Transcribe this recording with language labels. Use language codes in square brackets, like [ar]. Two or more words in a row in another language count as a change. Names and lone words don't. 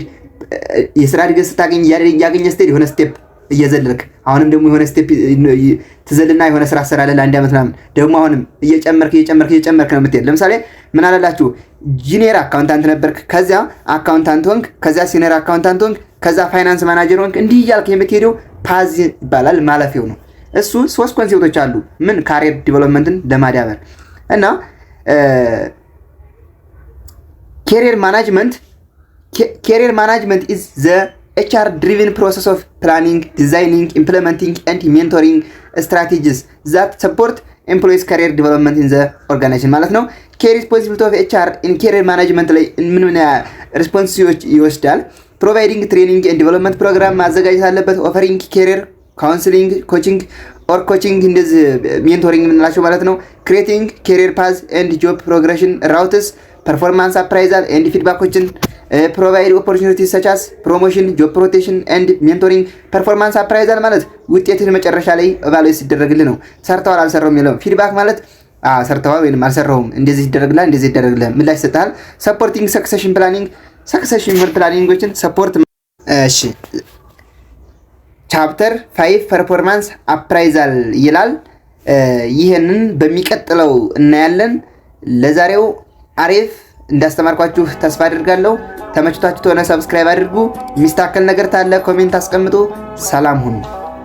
[am] የስራ እድገት ስታገኝ ያገኘ ስትሄድ የሆነ ስቴፕ እየዘለልክ አሁንም ደግሞ የሆነ ስቴፕ ትዘልና የሆነ ስራ ሰራለህ ለአንድ ዓመት ምናምን ደግሞ አሁንም እየጨመርክ ነው የምትሄድ። ለምሳሌ ምን አላላችሁ [en] junior accountant [am] ነበርክ፣ ከዚያ አካውንታንት ሆንክ፣ ከዚያ [en] senior accountant [am] ሆንክ፣ ከዛ [en] finance manager [am] ሆንክ። እንዲህ እያልክ የምትሄደው ፓዝ ይባላል፣ ማለፊያው ነው። እሱ 3 ኮንሴፕቶች አሉ ምን [en] career developmentን [am] ለማዳበር እና [en] career management is the HR driven process of planning, designing, implementing and mentoring strategies that support employees career development in the organization [am] ማለት ነው። [en] key responsibility of HR in career management [am] ላይ ምን responsibilities ይወስዳል? [en] providing training and development program [am] ማዘጋጀት አለበት። [en] offering career counseling, coaching እንደዚህ mentoring [am] የምንላቸው ማለት [en] ነው። creating career paths and job progression routes, performance appraisal and feedbackዎችን provide opportunities such as promotion, job rotation and mentoring። performance appraisal [am] ማለት ውጤትን መጨረሻ ላይ [en] evaluate [am] ሲደረግልህ ነው። ሰርተዋል አልሰራውም የሚለው ፊድባክ ማለት ሰርተዋል ወይንም አልሰራውም እንደዚህ ይደረግልህ ምላሽ ይሰጣል። [en] supporting succession planning ሰፖርት። እሺ [am] ቻፕተር 5 [en] performance appraisal [am] ይላል። ይሄንን በሚቀጥለው እናያለን። ለዛሬው አሪፍ እንዳስተማርኳችሁ ተስፋ አድርጋለሁ። ተመችቷችሁ ተሆነ ሰብስክራይብ አድርጉ። የሚስተካከል ነገር ታለ ኮሜንት አስቀምጡ። ሰላም ሁኑ።